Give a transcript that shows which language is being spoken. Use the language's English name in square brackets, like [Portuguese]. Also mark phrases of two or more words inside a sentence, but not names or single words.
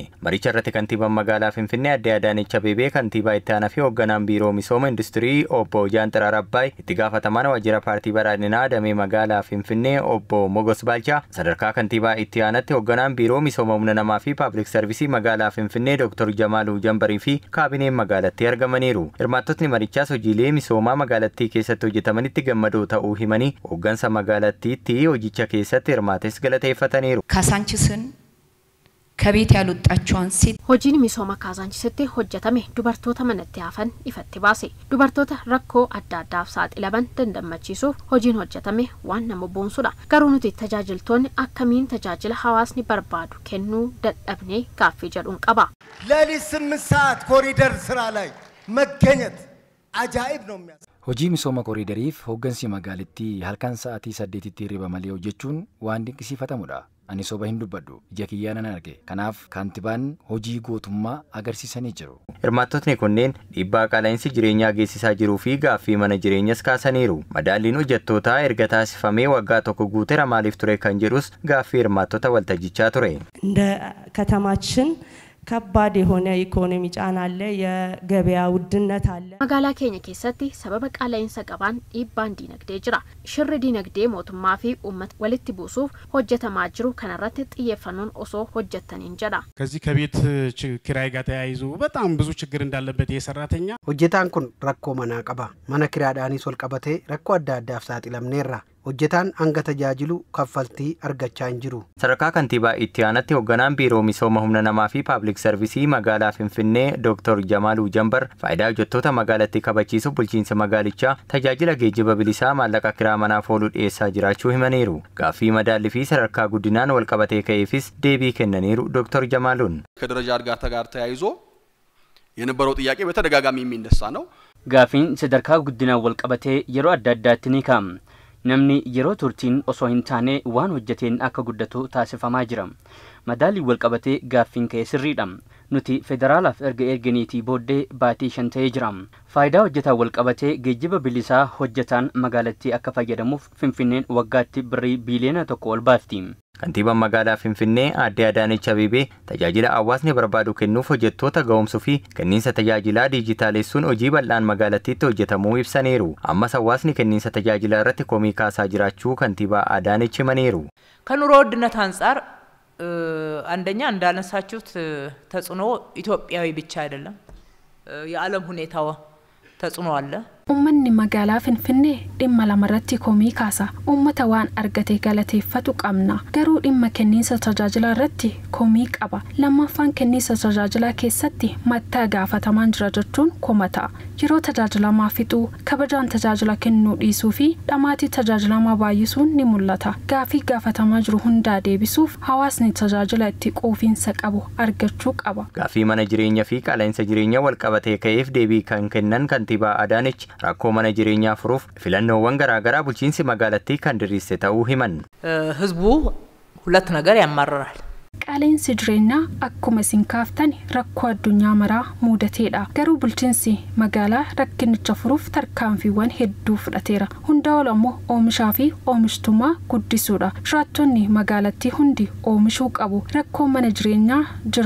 [Oromo] Maricha irratti kantiibaan magaalaa Finfinnee Aadde Adaanech Abeebee kantiibaa itti aanaa fi hoogganaan biiroo misooma industirii obbo Jaanxiraar Abbaay itti gaafatamaan waajjira paartii badhaadhinaa damee magaalaa Finfinnee obbo Mogos Baalchaa sadarkaa kantiibaa itti aanaatti hoogganaan biiroo misooma humna namaa fi paablik sarvisii magaalaa Finfinnee Dr. Jamaaluu Jambarii fi kaabineen magaalattii argamaniiru. Hirmaattotni marichaas hojiilee misoomaa magaalattii keessatti hojjetamanitti gammadoo ta'uu himanii hooggansa magaalattiitti hojicha keessatti hirmaates galateeffataniiru. [Amharic] ካዛንቺስን ከቤት ያልወጣቸውን ሴት [Oromo] hojiin misooma kaazaanchisitti hojjetame dubartoota manatti hafan ifatti baase. Dubartoota rakkoo adda addaaf saaxilaman dandamachiisuuf hojiin hojjetame waan nama boonsudha. Garuu nuti tajaajiltoonni akkamiin tajaajila hawaasni barbaadu kennuu dadhabnee gaaffii jedhuun qaba. [Amharic] ለሊት 8 ሰዓት ኮሪደር ስራ ላይ መገኘት አጃኢብ ነው የሚያስ [Oromo] hojii misooma kooriidariif hooggansi magaalittii halkan sa'aatii 8tti hirriba malee hojjechuun waan dinqisiifatamudha. Ani soba hin dubbadhu, ija kiyyaan arge. Kanaaf kantiibaan hojii gootummaa agarsiisanii jiru. Hirmaattotni kunneen dhiibbaa qaala'insi jireenyaa geessisaa jiruu fi gaaffii mana jireenyas kaasaniiru. Madaalliin hojjettootaa erga taasifamee waggaa tokko guuteera maaliif ture kan jedhus gaaffii hirmaattota waltajjichaa ture. [Amharic] እንደ ከተማችን ከባድ የሆነ ኢኮኖሚ ጫና አለ የገበያ ውድነት አለ [Oromo] magaalaa keenya keessatti sababa qaala'insa qaban dhiibbaan diinagdee jira shirri diinagdee mootummaa fi uummat walitti buusuuf hojjetamaa jiru kanarratti xiyyeeffannoon osoo hojjetaniin jedha [Amharic] ከዚህ ከቤት ኪራይ ጋር ተያይዞ በጣም ብዙ ችግር እንዳለበት የሰራተኛ [Oromo] hojjetaan kun rakkoo manaa qaba mana kiraadhaanis ol qabatee rakkoo adda addaaf saaxilamneerra hojjetaan hanga tajaajilu kaffaltii argachaa hin jiru. Sadarkaa kantiibaa itti aanaatti hoogganaan biiroo misooma humna namaa fi paablik sarvisii magaalaa Finfinnee Dr. Jamaaluu Jambar faayidaa hojjettoota magaalattii kabachiisuuf bulchiinsa magaalichaa tajaajila geejjiba bilisaa maallaqa kiraa manaaf oolu dhiyeessaa jiraachuu himaniiru. Gaaffii madaallii fi sadarkaa guddinaan wal qabatee ka'eefis deebii kennaniiru Dr. Jamaaluun. [Amharic] ከደረጃ እድገት ጋር ተያይዞ የነበረው ጥያቄ በተደጋጋሚ የሚነሳ ነው. [Oromo] ጋፊን sadarkaa guddinaan wal qabatee yeroo adda addaatti ni kaa'ama. namni yeroo turtiin osoo hin taane waan hojjeteen akka guddatu taasifamaa jira. Madaalii wal qabatee gaaffiin ka'e sirriidha. Nuti federaalaaf erganiitii booddee baatii 5 ta'ee jira. Faayidaa hojjetaa wal qabatee geejjiba bilisaa hojjetaan magaalattii akka fayyadamuuf Finfinneen waggaatti birrii biiliyoona 1 ol baafti. Kantiibaan magaalaa Finfinnee Aadde Adaanech Abeebee tajaajila hawaasni barbaadu kennuuf hojjettoota ga'umsuu fi kenniinsa tajaajilaa diijitaalessuun hojii bal'aan magaalattiitti hojjetamuu ibsaniiru. Ammas hawaasni kenniinsa tajaajilaa irratti komii kaasaa jiraachuu kantiibaa Adaanech himaniiru. [Amharic] ከኑሮ ውድነት አንፃር አንደኛ እንዳነሳችሁት ተጽዕኖ ኢትዮጵያዊ ብቻ አይደለም የዓለም ሁኔታው ተጽዕኖ አለ. [Oromo] Uummanni magaalaa Finfinnee dhimma lamarratti komii kaasa. Uummata waan argate galateeffatu qabna. Garuu dhimma kenniinsa tajaajilaa irratti komii qaba. Lammaffaan kenniinsa tajaajilaa keessatti mattaa gaafatamaan jira jechuun komata. Yeroo tajaajilamaa fixuu kabajaan tajaajila kennuu dhiisuu fi dhamaatii tajaajilamaa baay'isuun ni mul'ata. Gaaffii gaafatamaa jiru hundaa deebisuuf hawaasni tajaajila itti quufinsa qabu argachuu qaba. Gaaffii mana jireenyaa fi qaala'insa jireenyaa wal qabatee ka'eef deebii kan kennan kantiibaa Adaanech rakkoo mana jireenyaa furuuf filannoowwan garaagaraa bulchiinsi magaalattii kan diriirse ta'uu himan. [Amharic] ህዝቡ ሁለት ነገር ያማራራል. [Oromo] qaala'insi jireenyaa akkuma isin kaaftan rakkoo addunyaa maraa muudateedha. Garuu bulchiinsi magaalaa rakkinicha furuuf tarkaanfiiwwan hedduu fudhateera. Hunda ol ammoo oomishaa fi oomishtummaa guddisuudha. Jiraattonni magaalattii hundi oomishuu qabu. Rakkoo mana jireenyaa jira.